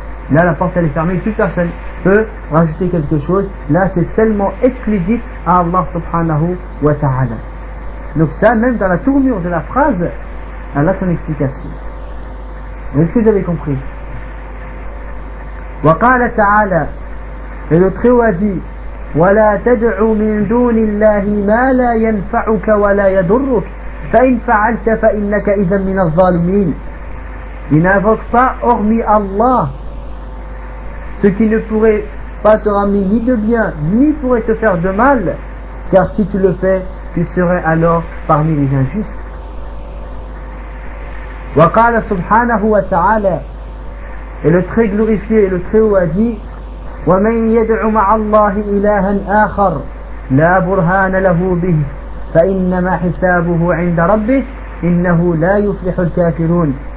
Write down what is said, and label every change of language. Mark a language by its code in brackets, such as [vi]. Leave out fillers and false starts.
[fr] Là, la porte elle est fermée, toute personne peut rajouter quelque chose. Là, c'est seulement exclusif à Allah subhanahu wa ta'ala. Donc ça, même dans la tournure de la phrase, elle a son explication. Est-ce que vous avez compris? [ar] وقال تعالى فلتخوى دي ولا تدعو من دون الله ما لا ينفعك ولا يضرك فإن فعلت فإنك إذا من الظالمين. [fr] Il n'invoque pas hormis Allah ce qui ne pourrait pas te ramener ni de bien ni pourrait te faire de mal, car si tu le fais tu serais alors parmi les injustes. [ar] وقال سبحانه وتعالى, [fr] et le très glorifié et le très haut a dit, [ar] وَمَنْ يَدْعُ مَعَ اللَّهِ إِلَهًا آخَرَ لَا بُرْهَانَ لَهُ بِهِ فَإِنَّمَا حِسَابُهُ عِنْدَ رَبِّهِ إِنَّهُ لَا يُفْلِحُ الْكَافِرُونَ.